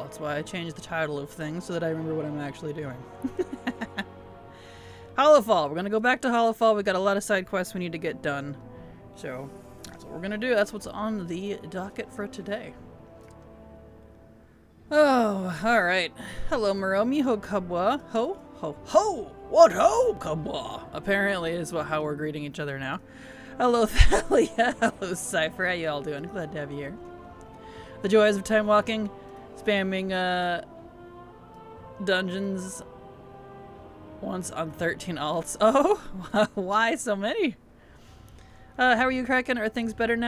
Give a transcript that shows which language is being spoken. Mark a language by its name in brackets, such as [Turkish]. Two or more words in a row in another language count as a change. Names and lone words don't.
[English] That's why I changed the title of things so that I remember what I'm actually doing. Hallowfall. We're gonna go back to Hallowfall. We got a lot of side quests we need to get done. So that's what we're gonna do. That's what's on the docket for today. Oh, alright. Hello, Muromi Ho Kabwa. Ho? Ho? Ho! What ho, Kabwa? Apparently is how we're greeting each other now. Hello, Thalia. Hello, Cypher. How you all doing? Glad to have you here. The joys of time walking. Spamming, dungeons once on 13 alts. Oh, why so many? How are you cracking? Are things better now?